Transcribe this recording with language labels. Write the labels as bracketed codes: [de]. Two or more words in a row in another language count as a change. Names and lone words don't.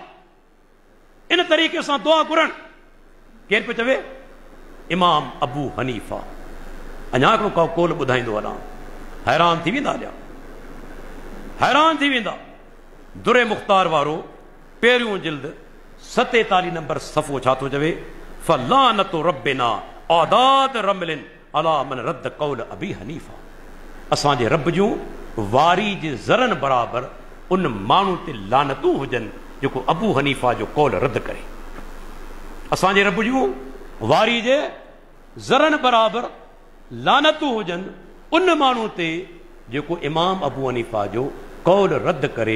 [sd] इन तरीक़े सां दुआ घुरण केरु पियो चवे, इमाम अबू हनीफ़ा। अञा हिकिड़ो को कौल ॿुधाईंदो हलां, हैरान थी वेंदा, अॼा हैरान थी वेंदा। दुरे मुख़्तार वारो पहिरियों जिल्द 47 नंबर सफ़ो छा थो चवे, [ar] فلعنة ربنا أعداد رمل على من رد قول أبي حنيفة. [sd] असांजे रब जूं वारी जे ज़रनि बराबरि उन माण्हू ते लानतूं हुजनि जेको अबू हनीफ़ा जो कौल रद्द करे। असांजे रब जूं वारी जे ज़रनि बराबरि लानतूं हुजनि उन माण्हू ते जेको इमाम अबू हनीफ़ा जो कौल रद्द करे।